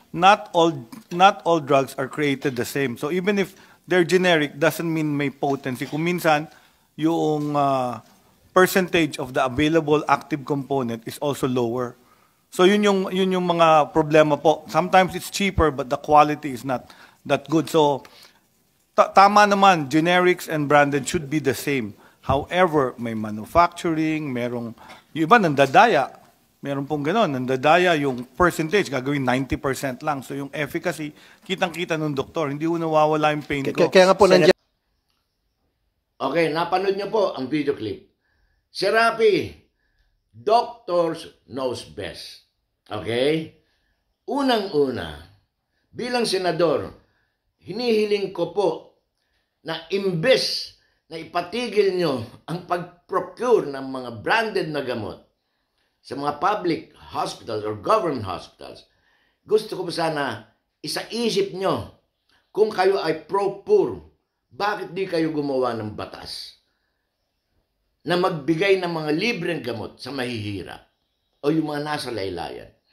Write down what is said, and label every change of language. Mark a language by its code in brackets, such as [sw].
[en] Not all drugs are created the same. So even if they're generic, doesn't mean [tl] may potency. Kung minsan, yung [en] percentage of the available active component is also lower. [tl] So yun yung mga problema po. [en] Sometimes it's cheaper but the quality is not that good. So tama naman, generics and branded should be the same. [tl] However, may manufacturing, merong, yung iba nandadaya, meron pong gano'n, nandadaya yung percentage, gagawin 90% lang. So yung efficacy, kitang-kita ng doktor, hindi ko nawawala yung pain ko. Kaya nga po nandiyan. Okay, napanood niyo po ang video clip. [en] Si Rapi, doctors knows best. Okay? [tl] Unang-una, bilang senador, hinihiling ko po na imbes na ipatigil nyo ang pag-procure ng mga branded na gamot sa mga public hospitals or government hospitals, gusto ko pa sana isaisip nyo kung kayo ay pro-poor, bakit di kayo gumawa ng batas na magbigay ng mga libreng gamot sa mahihirap o yung mga nasa laylayan.